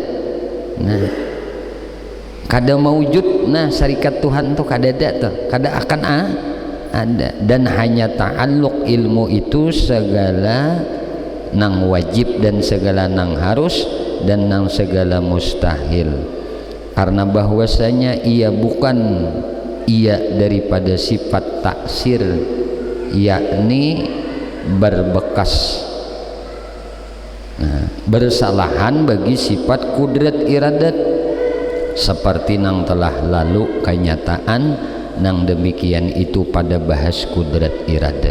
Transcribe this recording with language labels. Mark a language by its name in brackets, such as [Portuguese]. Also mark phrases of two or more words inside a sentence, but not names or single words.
[Banjar] Nah, kada maujud. Nah, syarikat Tuhan itu kada ada tuh, kada akan ada. [Malay] Dan hanya ta'alluq ilmu itu segala nang wajib dan segala nang harus dan nang segala mustahil, karena bahwasanya ia bukan ia daripada sifat taksir, yakni berbekas, bersalahan bagi sifat kudrat iradat, seperti nang telah lalu kenyataan nang demikian itu pada bahas kudrat iradat.